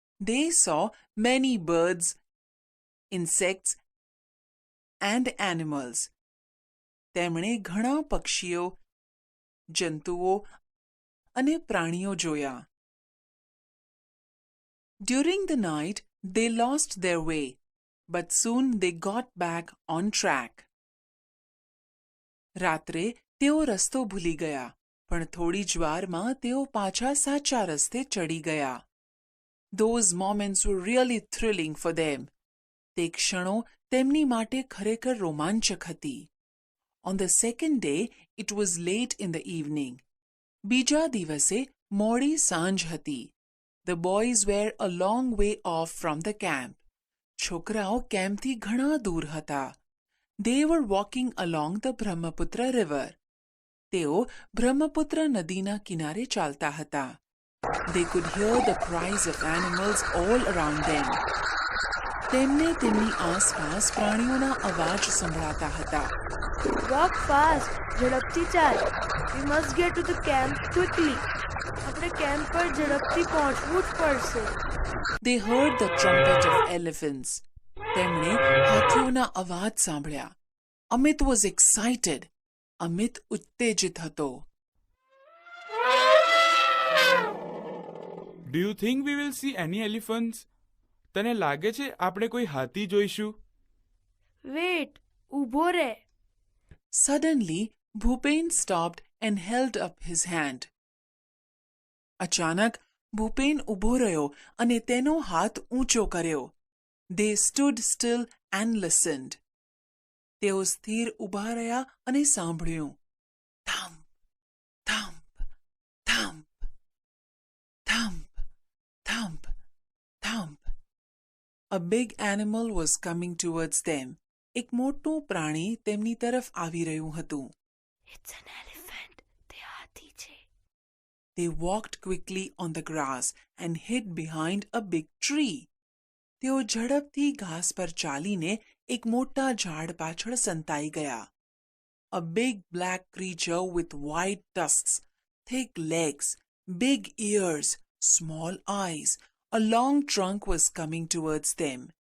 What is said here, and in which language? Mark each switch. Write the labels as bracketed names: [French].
[English] They saw many birds, insects and animals. [Gujarati] તેમણે ઘણા પક્ષીઓ, જંતુઓ અને પ્રાણીઓ જોયા. [English] During the night, they lost their way, but soon they got back on track. [Gujarati] રાત્રે તેઓ રસ્તો ભૂલી ગયા, પણ થોડી જ વારમાં તેઓ પાછા સાચા રસ્તે ચડી ગયા. [English] Those moments were really thrilling for them. [Gujarati] તે ક્ષણો તેમની માટે ખરેખર રોમાંચક હતી. [English] On the second day, it was late in the evening. [Gujarati] બીજા દિવસે મોડી સાંજ હતી. [English] The boys were a long way off from the camp. [Gujarati] છોકરાઓ કેમ્પથી ઘણા દૂર હતા. [English] They were walking along the Brahmaputra river. [Gujarati] તેઓ બ્રહ્મપુત્ર નદીના કિનારે ચાલતા હતા. [English] They could hear the cries of animals all around them. [Gujarati] તેમને તેમની આસપાસ પ્રાણીઓના અવાજ સંભળાતા હતા. [English] Walk fast, [Gujarati] ઝડપથી ચાલ. [English] We must get to the camp quickly. [Gujarati] આપણે કેમ્પ પર ઝડપથી પહોંચવું જ પડશે. [English] They heard the trumpet of elephants. [Gujarati] તેમણે હાથીઓના અવાજ સાંભળ્યા. [English] Amit was excited. [Gujarati] Amit ઉત્તેજિત હતો. [English] Do you think we will see any elephants? [Gujarati] તને લાગે છે આપણે કોઈ હાથી જોઈશું? [English] Wait, [Gujarati] ઊભો રહે. [English] Suddenly, Bhupen stopped and held up his hand. [Gujarati] અચાનક ભૂપેન ઊભો રહ્યો અને તેનો હાથ ઊંચો કર્યો. [English] They stood still and listened. [Gujarati] તેઓ સ્થિર ઊભા રહ્યા અને સાંભળ્યું. [English] Thump, thump, thump, thump, thump, thump. A big animal was coming towards them. [Gujarati] એક મોટું પ્રાણી તેમની તરફ આવી રહ્યું હતું. [English] It's an elephant. [Gujarati] તે હાથી છે. [English] They walked quickly on the grass and hid behind a big tree. [Gujarati] તેઓ ઝડપથી ઘાસ પર ચાલીને એક મોટા ઝાડ પાછળ સંતાઈ ગયા. [English] A big black creature with white tusks, thick legs, big ears, small eyes, a long trunk was coming towards them.